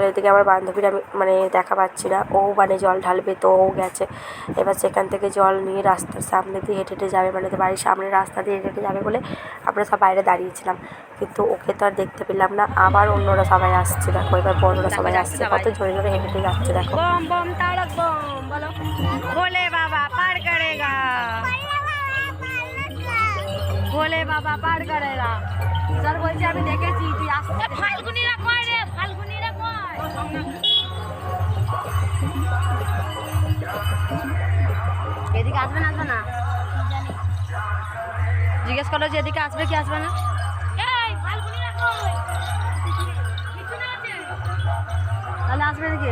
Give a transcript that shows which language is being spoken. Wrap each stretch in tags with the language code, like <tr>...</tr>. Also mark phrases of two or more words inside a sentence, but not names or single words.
<bn>এদিকে আমার বান্ধবীরা দেখা পাচ্ছি না, ও জল ঢালবে, তো ও গেছে। এবার সেখান থেকে জল নিয়ে রাস্তার সামনে দিয়ে হেঁটে হেঁটে যাবে, বাড়ির সামনে রাস্তা দিয়ে হেঁটে হেঁটে যাবে বলে আমরা সব বাইরে দাঁড়িয়েছিলাম, কিন্তু ওকে তো আর দেখতে পেলাম না। আবার অন্যরা সবাই আসছে, দেখো এবার বড়রা সবাই আসছে, কত জোরে জোরে হেঁটে হেঁটে যাচ্ছে দেখো।</bn> <hi>बम बम तारक बम बोलो, भोले बाबा पार करेगा, भोले बाबा पार करेगा।</hi> <bn>স্যার বলছি আমি দেখেছি তুই আসতে। ফাল্গুনিরা কয় রে, ফাল্গুনিরা কয়, এদিকে আসবে না জিজ্ঞেস করলো যে এদিকে আসবে কি আসবে না। এই ফাল্গুনিরা কয়, পিছনে আছে, তাহলে আসবে নাকি?</bn>